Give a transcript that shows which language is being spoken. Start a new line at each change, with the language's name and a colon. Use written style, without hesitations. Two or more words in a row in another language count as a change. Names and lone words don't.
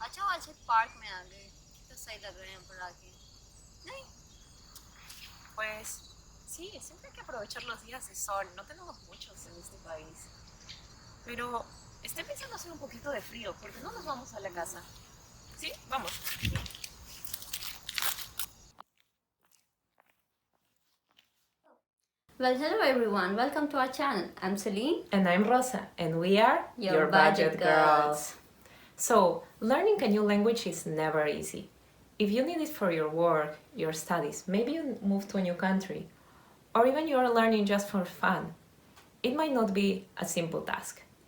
Hindi: आज एक पार्क में आ गए, कितना सही लग रहा है यहाँ पर आके, नहीं?
Spanish: Pues sí, siempre hay que aprovechar los días de sol, no tenemos muchos en este país. Pero estoy pensando hacer un poquito de frío, porque no nos vamos a la casa. ¿Sí? Vamos.
English: Well, hello everyone, welcome to our channel. I'm Celine. And I'm Rosa, and we are Your budget girls. So, learning a new language is never easy. If you need it for your work, your studies, maybe you move to a new country, or even you are learning just for fun, it might not be a simple task.